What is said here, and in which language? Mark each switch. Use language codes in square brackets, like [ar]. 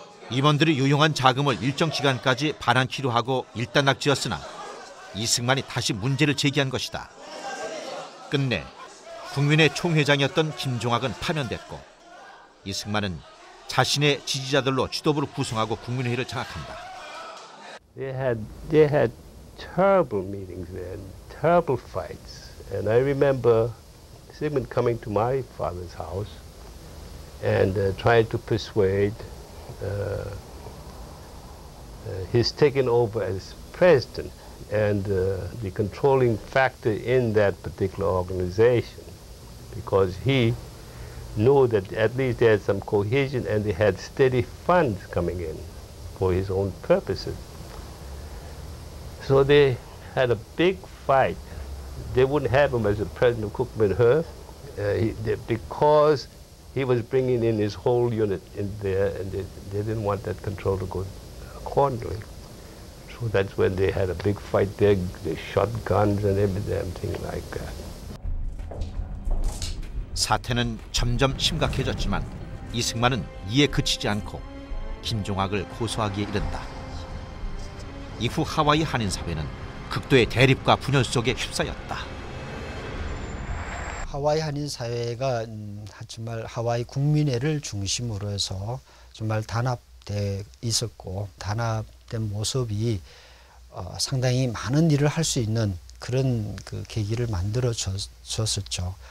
[ko] 임원들이 유용한 자금을 일정 기간까지 반환키로 하고 일단락지었으나 이승만이 다시 문제를 제기한 것이다. 끝내 국민회 총회장이었던 김종학은 파면됐고 이승만은 자신의 지지자들로 지도부를 구성하고 국민회의를 장악한다. [en] They had terrible meetings there, terrible fights. And I remember Sigmund coming to my father's house and trying to persuade his taking over as president and the controlling factor in that particular organization, because he knew that at least they had some cohesion and they had steady funds coming in for his own purposes. So they had a big fight. They wouldn't have him as the president of Cookman Hearth because he was bringing in his whole unit in there, and they didn't want that control to go accordingly. So that's when they had a big fight there. They shot guns and everything like that. [ko] 사태는 점점 심각해졌지만 이승만은 이에 그치지 않고 김종학을 고소하기에 이른다. 이후 하와이 한인사회는 극도의 대립과 분열 속에 휩싸였다. 하와이 한인사회가 정말 하와이 국민회를 중심으로 해서 정말 단합돼 있었고, 단합된 모습이 상당히 많은 일을 할 수 있는 그런 그 계기를 만들어 줬었죠.